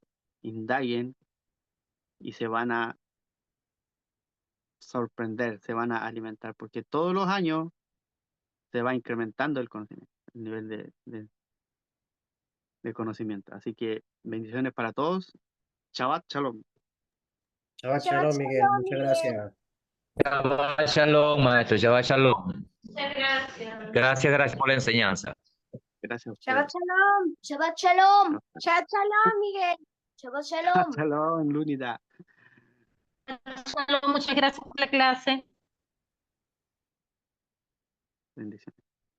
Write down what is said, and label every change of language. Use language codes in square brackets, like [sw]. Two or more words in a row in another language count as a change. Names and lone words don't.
[es] Indaguen y se van a sorprender, se van a alimentar, porque todos los años se va incrementando el conocimiento, el nivel de conocimiento. Así que bendiciones para todos. [he] שבת שלום. Shabbat Shabbat Shalom, Miguel. Shalom, [es] Muchas Miguel. gracias. [he] שבת שלום, [es] maestro, [he] שבת שלום. [es] Muchas gracias. Gracias, gracias por la enseñanza. Gracias a Shabbat ustedes. [he] שלום. שבת שלום. שבת שלום, Miguel. שבת Shabbat Shalom. Shalom, Lunida. [es] Muchas gracias por la clase. Bendiciones.